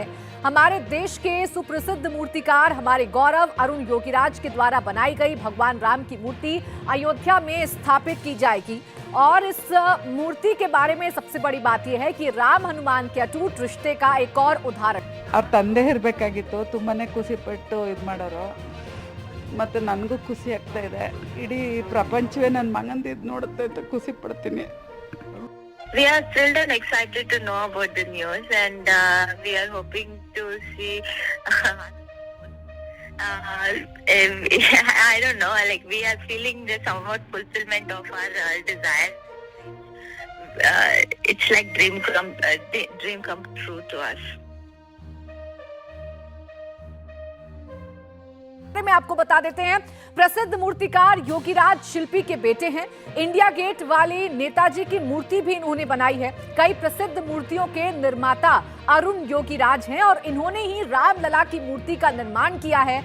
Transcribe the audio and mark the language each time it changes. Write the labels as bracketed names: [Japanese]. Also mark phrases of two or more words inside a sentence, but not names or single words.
[Hindi] हमारे देश के सुप्रसिद्ध मूर्तिकार हमारे गौरव अरुण योगीराज के द्वारा बनाई गई भगवान राम की मूर्ति अयोध्या में स्थापित की जाएगी। और इस मूर्ति के बारे में सबसे बड़ी बात यह है कि राम हनुमान के अटूट रिश्ते का एक और उदाहरण। [Kannada] ಅವ್ರ ತಂದೆ ಇರಬೇಕಾಗಿತ್ತು, ತುಂಬಾನೇ ಖುಷಿ ಪಟ್ಟು ಇದು ಮಾಡೋರು, ಮತ್ತು ನನಗೂ ಖುಷಿ ಆಗ್ತಾ ಇದೆ, ಇಡೀ ಪ್ರಪಂಚವೇ ನನ್ನ ಮಗಂದು ಇದು ನೋಡುತ್ತೆ ಅಂತ ಖುಷಿ ಪಡ್ತೀನಿ. [English] We are thrilled and excited to know about the news, and we are hoping to see. I don't know. Like, we are feeling the somewhat fulfillment of our desire. It's like dream come true to us. [Hindi] में आपको बता देते हैं, प्रसिद्ध मूर्तिकार योगीराज शिल्पी के बेटे हैं। इंडिया गेट वाली नेताजी की मूर्ति भी इन्होंने बनाई है। कई प्रसिद्ध मूर्तियों के निर्माता अरुण योगीराज हैं और इन्होंने ही रामलला की मूर्ति का निर्माण किया है।